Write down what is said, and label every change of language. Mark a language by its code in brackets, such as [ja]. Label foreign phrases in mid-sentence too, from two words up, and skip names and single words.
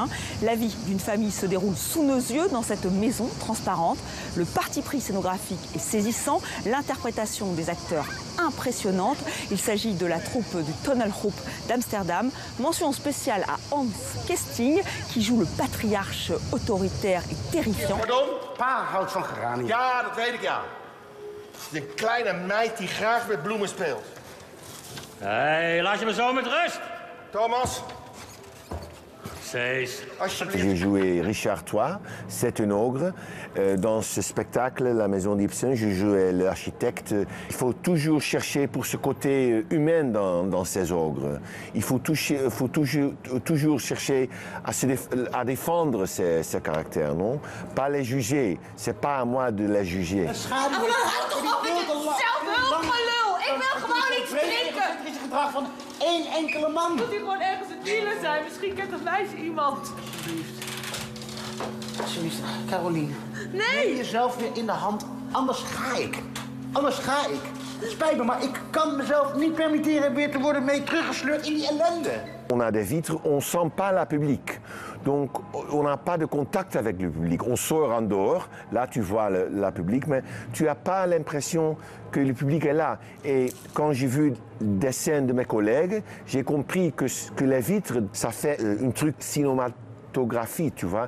[fr] La vie d'une famille se déroule sous nos yeux dans cette maison transparente. Le parti pris scénographique est saisissant, l'interprétation des acteurs impressionnante. Il s'agit de la troupe du Tonelgroep d'Amsterdam. Mention spéciale à Hans Kesting, qui joue le patriarche autoritaire et terrifiant. Pardon? [nl] Pa houdt van geranium. Ja, dat weet ik ja. Het is een kleine meid die graag met bloemen speelt. Hey, laat je me zo met rust. Thomas. [fr] J'ai joué Richard III, c'est un ogre. Dans ce spectacle, La Maison d'Ibsen, je jouais l'architecte. Il faut toujours chercher pour ce côté humain dans ces ogres. Il faut toujours chercher à défendre ces caractères, non? Pas les juger. C'est pas à moi de les juger. [nl] Gedrag van één enkele man. Moet hij gewoon ergens een dealer zijn? Misschien kent het meisje iemand. Alsjeblieft, Caroline. Nee! Neem jezelf weer in de hand, anders ga ik. Anders ga ik. Het spijt me, maar ik kan mezelf niet permitteren weer te worden mee teruggesleurd in die ellende. [fr] On a des vitres, on sent pas la public. Donc on n'a pas de contact avec le public. On sort en dehors, là tu vois la public, mais tu n'as pas l'impression que le public est là. Et quand j'ai vu des scènes de mes collègues, j'ai compris que les vitres, ça fait un truc cinématographique, tu vois.